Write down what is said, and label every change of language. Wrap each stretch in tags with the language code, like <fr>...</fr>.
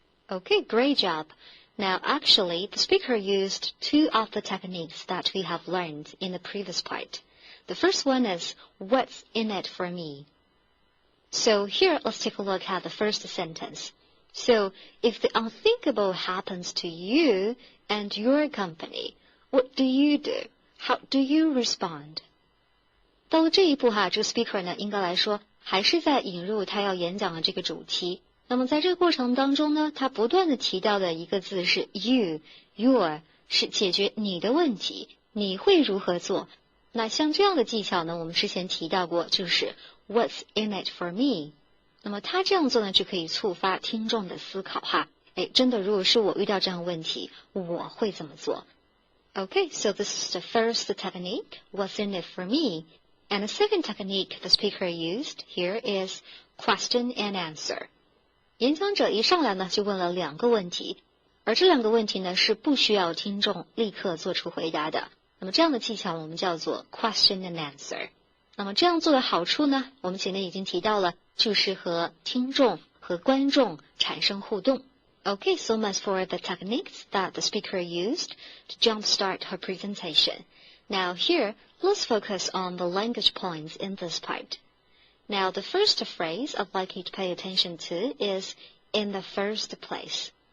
<en>Okay, great job. Now, actually, the speaker used two of the techniques that we have learned in the previous part. The first one is, what's in it for me? So here, let's take a look at the first sentence. So, if the unthinkable happens to you and your company, what do you do? How do you respond?</en> <zh>到了这一步哈，这个 speaker 呢，应该来说还是在引入他要演讲的这个主题。那么在这个过程当中呢，他不断的提到的一个字是 you、your， 是解决你的问题，你会如何做？那像这样的技巧呢，我们之前提到过，就是</zh> <en>What's in it for me？</en> <zh>那么他这样做呢，就可以触发听众的思考哈。真的，如果是我遇到这样的问题，我会怎么做 ？</zh> <en>Okay, so this is the first technique. What's in it for me? And the second technique the speaker used here is question and answer.</en> <zh>演讲者一上来呢，就问了两个问题，而这两个问题呢，是不需要听众立刻做出回答的。那么这样的技巧我们叫做</zh> <en>question and answer。</en> <zh>那么这样做的好处呢，我们前面已经提到了，就是和听众和观众产生互动。</zh> <en>Okay, so much for the techniques that the speaker used to jumpstart her presentation. Now here, let's focus on the language points in this part. Now the first phrase I'd like you to pay attention to is in the first place.</en>